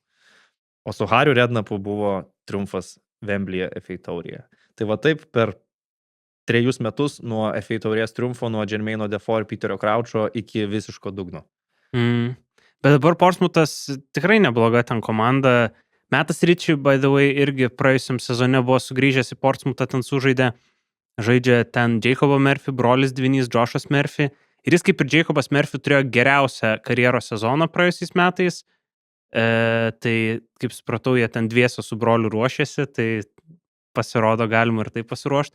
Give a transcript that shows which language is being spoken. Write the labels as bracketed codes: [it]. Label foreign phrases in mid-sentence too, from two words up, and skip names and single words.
[lt] O su Hariu Redknapu buvo triumfas Wembley'e FA taurėje. Tai va taip per 3 metus nuo FA taurės triumfo, nuo Jermaino Defoe ir Peterio Croucho iki visiško dugno. Bet dabar Portsmouthas tikrai nebloga ten komanda. Metas Ritchie, [en] by the way, [lt] irgi praėjusiam sezone buvo sugrįžęs į Portsmouthą, ten sužaidė. Žaidžia ten Jacobo Murphy, brolis dvynys Joshas Murphy. Ir jis kaip ir Jacobas Murphy turėjo geriausią karjeros sezoną praėjusiais metais. Tai, kaip supratau, jie ten dviese su broliu ruošėsi, tai pasirodo galima ir taip pasiruošti.